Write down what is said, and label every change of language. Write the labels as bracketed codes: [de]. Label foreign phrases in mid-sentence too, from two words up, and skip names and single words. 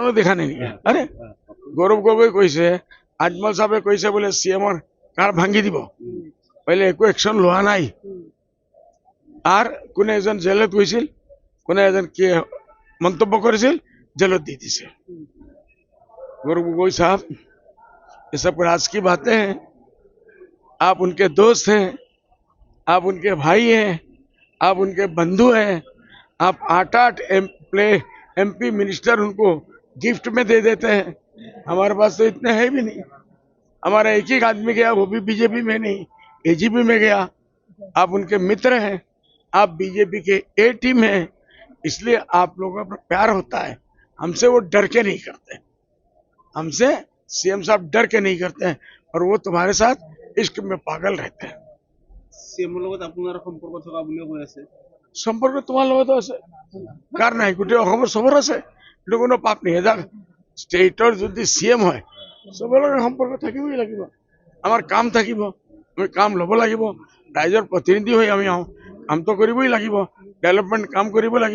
[as] দেখা নাই নেকি? আরে গৌৰৱ গগৈ কৈছে, আজমল সাহেবে কৈছে বোলে CM-ৰ কাৰ ভাঙি দিব, বোলে একো একশন লোৱা নাই। আর কোনে এজন জেলত গৈছিল, কোনে এজন কি মন্তব্য করেছিল, জেলত দি দিছে। [hi] गौरव गोगोई साहब, ये सब राज की बातें हैं। आप उनके दोस्त हैं, आप उनके भाई हैं, आप उनके बंधु हैं। आप 8-8 [en] MP minister [hi] उनको गिफ्ट में दे देते हैं। हमारे पास तो इतने है भी नहीं। हमारा एक ही आदमी गया, वो भी बीजेपी में नहीं, AGP में गया। आप उनके मित्र हैं, आप बीजेपी के A टीम हैं, इसलिए आप लोगों पर प्यार होता है। हमसे वो डर के नहीं करते, हमसे CM साहब डर के नहीं करते हैं, और वो तुम्हारे साथ इश्क में पागल रहते हैं। [as] CM-ৰ লগত আপোনাৰ সম্পৰ্ক থকা বুলিও কৈ আছে। সম্পৰ্ক তোমাৰ লগতো আছে, কাৰ নাই? গোটেই অসমৰ চবৰ আছে, এইটো কোনো পাপ নাই। এজন ষ্টেটৰ যদি CM হয়, চবৰ লগত সম্পৰ্ক থাকিবই লাগিব। আমাৰ কাম থাকিব, আমি কাম ল'ব লাগিব। ৰাইজৰ প্ৰতিনিধি হৈ আমি আহোঁ, কামটো কৰিবই লাগিব, ডেভেলপমেণ্ট কাম কৰিব লাগিব।